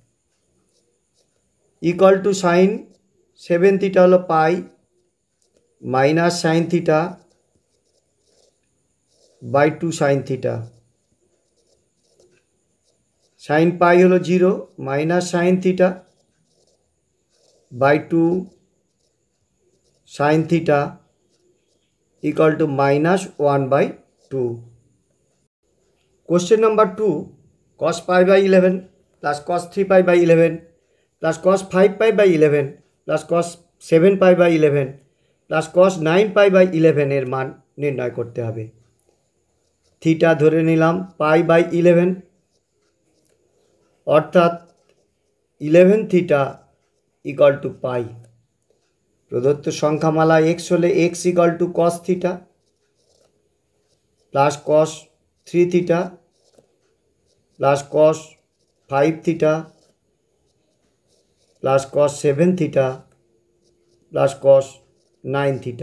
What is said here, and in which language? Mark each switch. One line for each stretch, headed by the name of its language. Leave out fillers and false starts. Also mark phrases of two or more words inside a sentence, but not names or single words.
English: equal to sine 7 theta
Bangla: হলো
English: pi minus sine theta by 2 sine theta, sine pi
Bangla: হলো
English: 0 minus sine theta by 2 sin theta equal to -1/2. question number 2, cos π/11 plus cos 3π/11 plus cos 5π/11 plus cos 7π/11 plus cos 9π/11
Bangla: এর মান নির্ণয় করতে হবে। থিটা ধরে নিলাম π/11, অর্থাৎ
English: 11 theta equal to pi.
Bangla: প্রদত্ত সংখ্যামালা x হলে
English: x equal to cos theta plus cos 3 theta plus cos 5 theta plus cos 7 theta plus cos 9 theta.